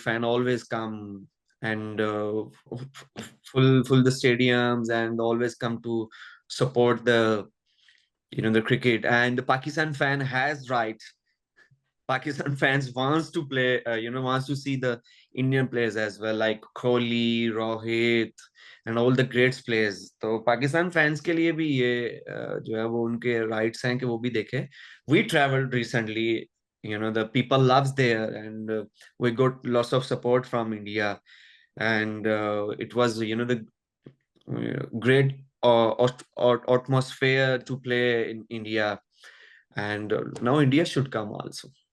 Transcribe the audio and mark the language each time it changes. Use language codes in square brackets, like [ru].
[en] Fan always come and full the stadiums, and always come to support the cricket. And the Pakistan fan has right. Pakistan fans wants to play, wants to see the Indian players as well, like Kohli, Rohit, and all the great players. [hi] तो Pakistan fans के लिए भी ये जो है वो उनके rights हैं कि वो भी देखें. [en] We traveled recently, the people loves there, and we got lots of support from India, and it was, the great atmosphere to play in India, and now India should come also.